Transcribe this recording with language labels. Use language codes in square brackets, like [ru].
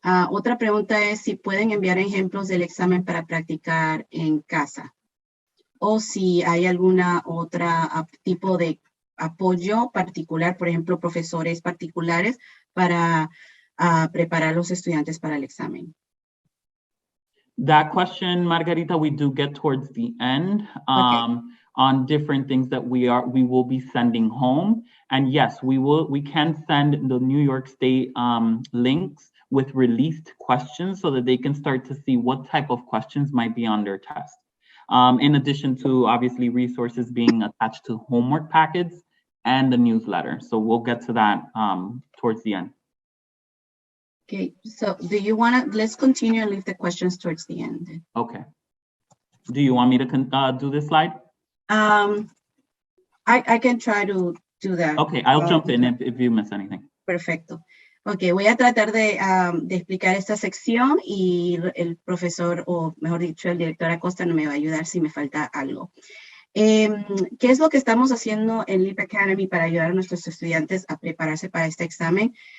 [es] Otra pregunta es si pueden enviar ejemplos del examen para practicar en casa o si hay alguna otra tipo de apoyo particular, por ejemplo, profesores particulares para preparar a los estudiantes para el examen. [en] That question, Margarita, we do get towards the end on different things that we will be sending home. And yes, we can send the New York State links with released questions so that they can start to see what type of questions might be on their test. In addition to obviously resources being attached to homework packets and the newsletter. So we'll get to that towards the end. Okay, so do you want to, let's continue and leave the questions towards the end. Okay. Do you want me to do this slide? I can try to do that. Okay, I'll jump in if you miss anything. [es] Perfecto. Ok, voy a tratar de explicar esta sección y el profesor, o mejor dicho, el director Acosta no me va a ayudar si me falta algo. ¿Qué es lo que estamos haciendo en Leap Academy para ayudar a nuestros estudiantes a prepararse para este examen?